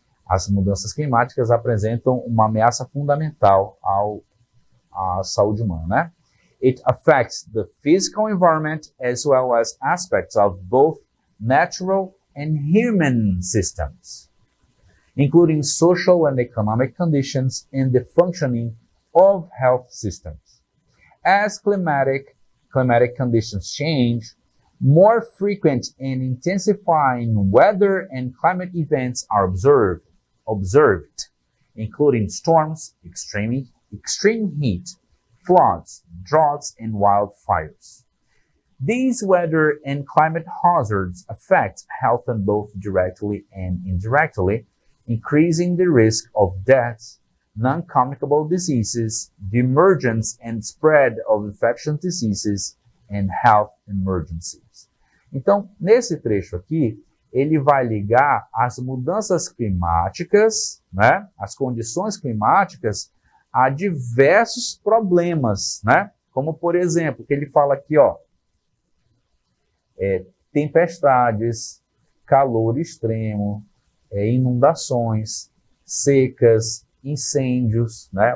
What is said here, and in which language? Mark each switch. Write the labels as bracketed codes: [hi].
[pt] As mudanças climáticas apresentam uma ameaça fundamental à saúde humana, né? [en] It affects the physical environment as well as aspects of both natural and human systems, including social and economic conditions and the functioning of health systems. As climatic conditions change, more frequent and intensifying weather and climate events are observed, including storms, extreme heat, floods, droughts, and wildfires. These weather and climate hazards affect health both directly and indirectly, increasing the risk of deaths, non-communicable diseases, the emergence and spread of infectious diseases, and health emergencies. [pt] Então, nesse trecho aqui, ele vai ligar as mudanças climáticas, né, as condições climáticas, a diversos problemas, né? Como, por exemplo, que ele fala aqui, ó, tempestades, calor extremo, inundações, secas, incêndios, né?